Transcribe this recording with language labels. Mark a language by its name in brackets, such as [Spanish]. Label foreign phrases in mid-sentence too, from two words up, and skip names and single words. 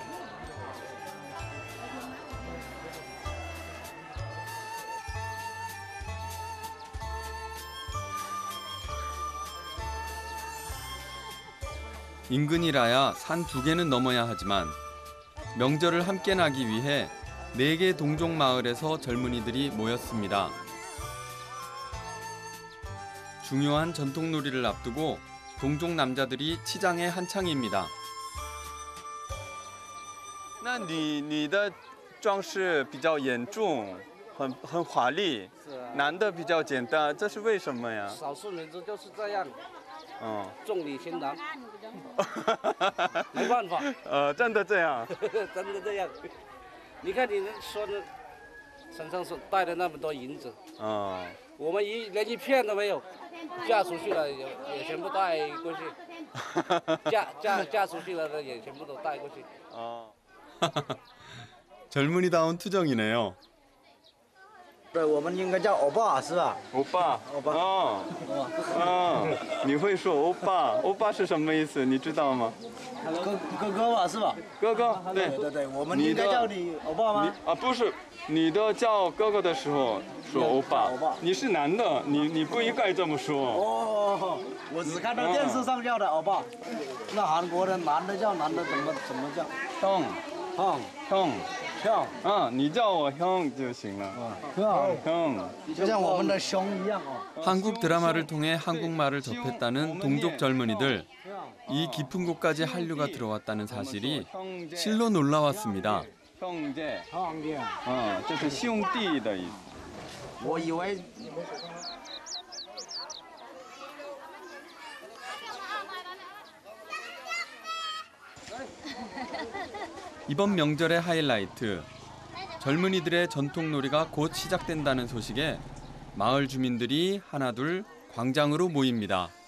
[Korean] 인근이라야 산 2개는 넘어야 하지만 명절을 함께 나기 위해 4개 동족 마을에서 젊은이들이 모였습니다. 중요한 전통놀이를 앞두고 동족 남자들이 치장에 한창입니다. [Chinese] 那你的装饰比较严重，很华丽，男的比较简单，这是为什么呀？少数民族就是这样，重礼轻男，没办法，真的这样？真的这样。你看你说的身上是带了那么多银子，我们连一片都没有，嫁出去了也全部带过去，嫁出去了的也全部都带过去。 [Korean] 젊은이다운 투정이네요. [Chinese] 对，我们应该叫欧巴是吧？欧巴，欧巴。你会说欧巴？欧巴是什么意思？你知道吗？哥哥吧是吧？哥哥，对对对，我们应该叫你欧巴吗？不是，你的叫哥哥的时候说欧巴，你是男的，你不应该这么说。哦，我只看到电视上叫的欧巴，那韩国的男的叫男的怎么叫？ 형， 형형，你叫我형就行了。형，就像我们的兄一样。 [Korean] 한국 드라마를 통해 한국말을 접했다는 동족 젊은이들. 이 깊은 곳까지 한류가 들어왔다는 사실이 실로 놀라웠습니다. [Chinese] 형제，这是兄弟的意思。我以为。 [Korean] 이번 명절의 하이라이트, 젊은이들의 전통놀이가 곧 시작된다는 소식에 마을 주민들이 하나둘 광장으로 모입니다.